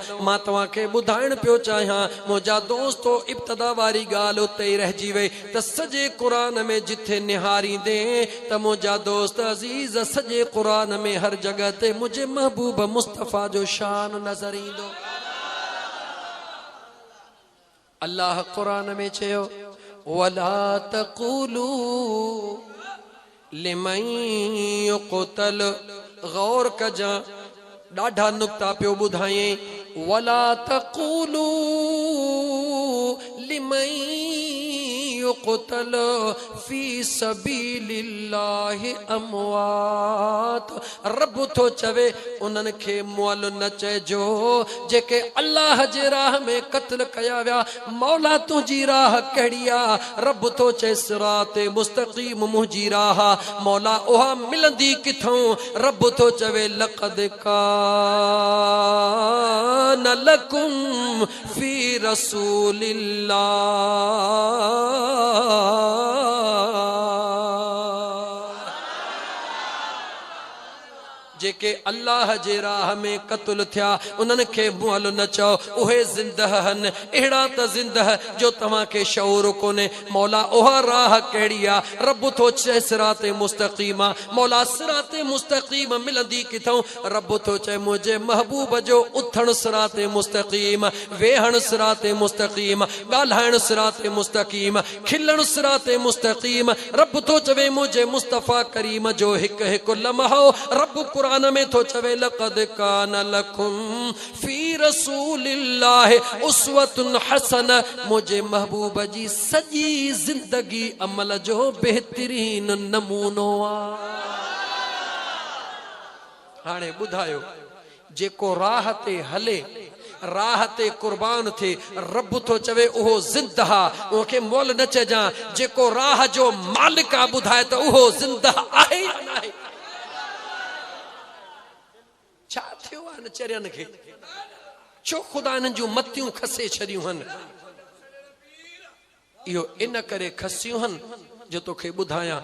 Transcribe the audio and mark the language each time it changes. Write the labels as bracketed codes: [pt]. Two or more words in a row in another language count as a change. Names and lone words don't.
[sd] मां तव्हांखे ॿुधाइण पियो चाहियां, मुझा दोस्तो इब्तदा वारी ॻाल्हि उते ई रहिजी वई त सॼे क़ुरान में जिथे निहारींदे त मुझा दोस्त अजीज सॼे क़ुरान में हर जगह ते मुझे महबूब मुस्तफ़ा जो शान नज़र ईंदो। अल्लाह क़ुरान में चयो [ar] ولا تقولوا لمن يقتل, [sd] गौर कजा ॾाढा नुक्ता पियो ॿुधायई। [ar] ولا تقولوا لمن يقتل في سبيل الله أموات. [sd] रब थो चवे उन्हनि खे मुअल न चइजो जेके अल्लाह जे राह में क़त्ल कया विया। मौला तुंहिंजी राह कहिड़ी आ? रब थो चए [ar] صراط مستقيم [sd] मुंहिंजी राह। मौला उहा मिलंदी किथों? रब थो चवे [ar] لقد كان لكم في رسول الله [sd] जेके अल्लाह जे राह में क़त्ल थिया उन्हनि खे मुअल न चओ, उहे ज़िंदह हन। अहिड़ा त ज़िंदह जो तव्हां खे शऊर कोन्हे। मौला उहा राह कहिड़ी आ? रब थो चए [ar] صراط مستقيم [sd] आ। मौला [ar] صراط مستقيم [sd] मिलंदी किथों? रब थो चए मुंहिंजे महबूब जो उथण [ar] صراط مستقيم, [sd] वेहण [ar] صراط مستقيم, [sd] ॻाल्हाइण [ar] صراط مستقيم, [sd] खिलण [ar] صراط مستقيم. [sd] रब थो चवे मुंहिंजे मुस्तफ़ा करीम जो हिकु हिकु लम्हो। रब क़ुरान में तो चवे [ar] لقد كان لكم في رسول الله أسوة حسنة. [sd] मुझे महबूब जी सजी जिंदगी अमल जो बेहतरीन नमूनो आ। हाणे ॿुधायो जेको राह ते हले, राह ते कुर्बान थे, रब तो चवे उहो ज़िंदह आ, उनखे मोल न चइजां। जेको राह जो मालिक आ ॿुधाए त उहो ज़िंदह आहे या न आहे? छा थियो आहे न चरियनि खे? छो ख़ुदा हिननि जूं मतियूं खसे छॾियूं हन? इहो इन करे खसियूं हन जो तोखे ॿुधायां।